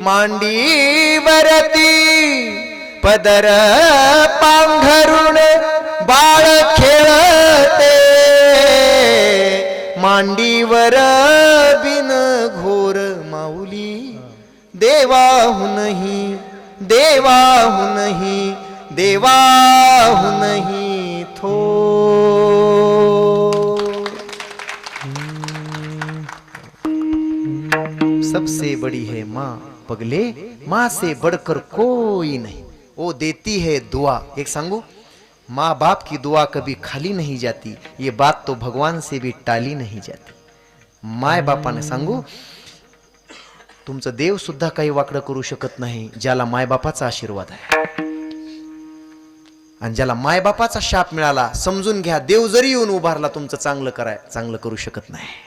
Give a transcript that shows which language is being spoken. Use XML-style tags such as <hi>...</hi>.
<mr>मांडीवरती पदर पांघरुण बाळ खेळते, मांडीवर बिन घोर, माऊली देवाहूनही देवाहूनही देवाहूनही थोर.</mr> <hi>सबसे बड़ी है माँ पगले, माँ से बढ़कर कोई नहीं. वो देती है दुआ.</hi> <mr>एक सांगू,</mr> <hi>माँ बाप की दुआ कभी खाली नहीं जाती, ये बात तो भगवान से भी टाली नहीं जाती.</hi> <mr>माय बापाने सांगू, तुमचं देव सुद्धा काही वाकडं करू शकत नाही ज्याला मायबापाचा आशीर्वाद आहे. आणि ज्याला मायबापाचा शाप मिळाला, समजून घ्या, देव जरी येऊन उभारला तुमचं चांगलं करू शकत नाही.</mr>